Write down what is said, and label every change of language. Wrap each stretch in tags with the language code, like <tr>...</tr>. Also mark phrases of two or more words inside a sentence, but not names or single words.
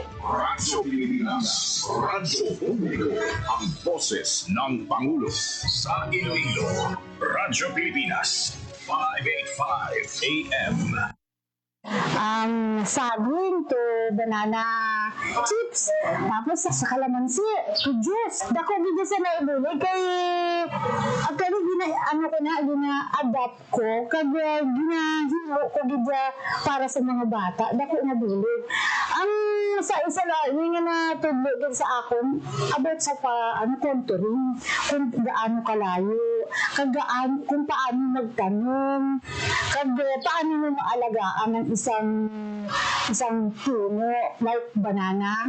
<tl>Radyo Pilipinas. Radyo Publiko. Ang boses ng Pangulo. Sa Iloilo, Radyo Pilipinas. 585 AM.</tl> <hil>Saging to banana chips, tapos sa kalamansi to juice. Dako gid sa naibuli kay pero gina-adapt ko kag ginahimo ko gid para sa mga bata. Dako na bulig. Ang sa isa lang nga na tudlo gid sa akon about sa contouring,</hil> <tl>kung gaano kalayo,</tl> <hil>kag kung paano magtanom, kag</hil> <tl>paano mo maalagaan ang isang puno</tl> <en>like banana.</en>